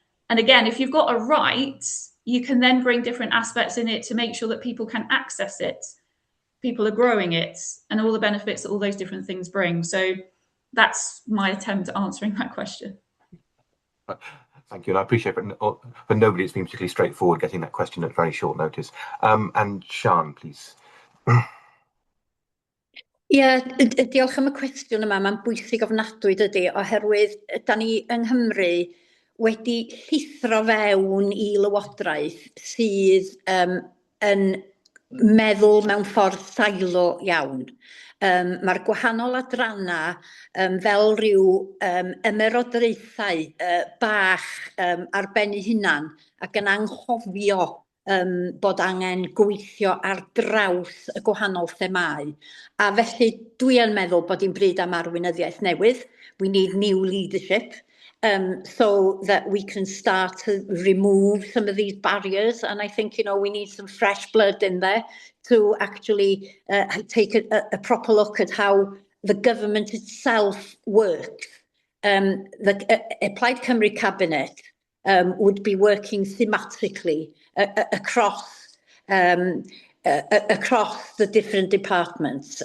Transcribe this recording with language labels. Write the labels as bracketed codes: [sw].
[en] And again, if you've got a right, you can then bring different aspects in it to make sure that people can access it. People are growing it and all the benefits that all those different things bring. So that's my attempt at answering that question. Thank you, and I appreciate for nobody it's been particularly straightforward getting that question at very short notice. And Sian, please. [cy] Diolch am y cwestiwn yma. Mae'n bwysig ofnadwy dydy, oherwydd da ni yng Nghymru wedi llithro fewn i lywodraeth sydd yn meddwl mewn ffordd silo iawn. Mae'r gwahanol adrannau fel rhyw ymerodraethau bach ar ben eu hunan ac yn anghofio bod angen gweithio ar draws y gwahanol themau. A felly dwi yn meddwl bod hi'n bryd am arweinyddiaeth newydd. [en] We need new leadership. So that we can start to remove some of these barriers. And I think, we need some fresh blood in there to actually take a proper look at how the government itself works. The Plaid Cymru Cabinet would be working thematically across the different departments.